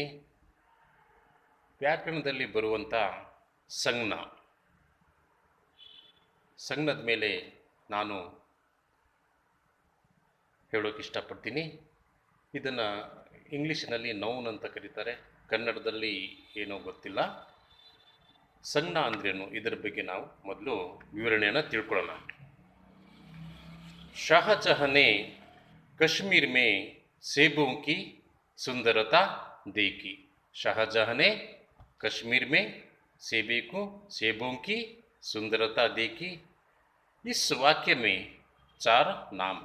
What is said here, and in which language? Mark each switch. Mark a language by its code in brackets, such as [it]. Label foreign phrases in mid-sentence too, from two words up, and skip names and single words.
[kn] ವ್ಯಾಕರಣದಲ್ಲಿ ಬರುವಂಥ ಸಂಜ್ಞದ ಮೇಲೆ ನಾನು ಹೇಳೋಕ್ಕೆ ಇಷ್ಟಪಡ್ತೀನಿ. ಇದನ್ನು ಇಂಗ್ಲೀಷಿನಲ್ಲಿ ನೌನ್ ಅಂತ ಕರೀತಾರೆ, ಕನ್ನಡದಲ್ಲಿ ಏನೋ ಗೊತ್ತಿಲ್ಲ. ಸಂಜ್ಞಾ ಅಂದ್ರೇನು, ಇದರ ಬಗ್ಗೆ ನಾವು ಮೊದಲು ವಿವರಣೆಯನ್ನು ತಿಳ್ಕೊಳ್ಳೋಣ. [hi] शाहजहां ने कश्मीर में सेबों की सुंदरता देखी. शाहजहां ने कश्मीर में सेबों की सुंदरता देखी. इस वाक्य में 4 नाम है.